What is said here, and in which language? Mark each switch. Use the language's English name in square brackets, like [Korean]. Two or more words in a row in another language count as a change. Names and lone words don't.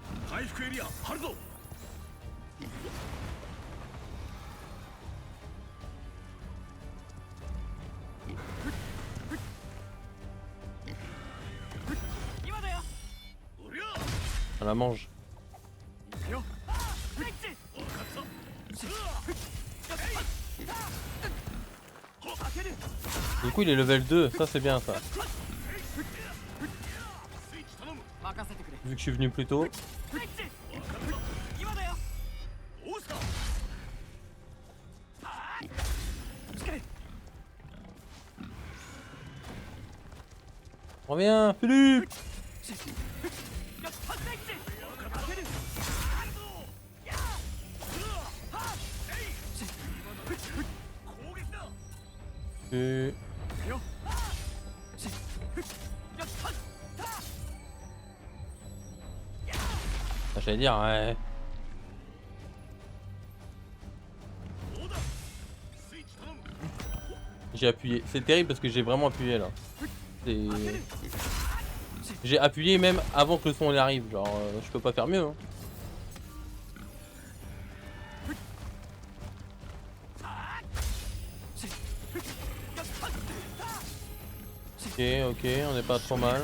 [Japanese] 回復エリア張るぞ。今だよ。おりゃ [French] On la mange. [Japanese] 行くよ。スイッチ。分かった。開ける。 [French] Du coup il est level 2, ça c'est bien ça. [Japanese] スイッチ頼む。任せてくれ。 [French] Vu que je suis venu plus tôt. [Japanese] スイッチ。今だよ。どうした。 [French] Reviens, Philippe. [Japanese] 攻撃だ。 [French] Et... Ah, j'allais dire, ouais. [Japanese] どうだ。スイッチ頼む。 [French] J'ai appuyé. C'est terrible parce que j'ai vraiment appuyé là. C'est... J'ai appuyé même avant que le son il arrive. Genre, je peux pas faire mieux. Hein. Ok, ok, on n'est pas trop mal.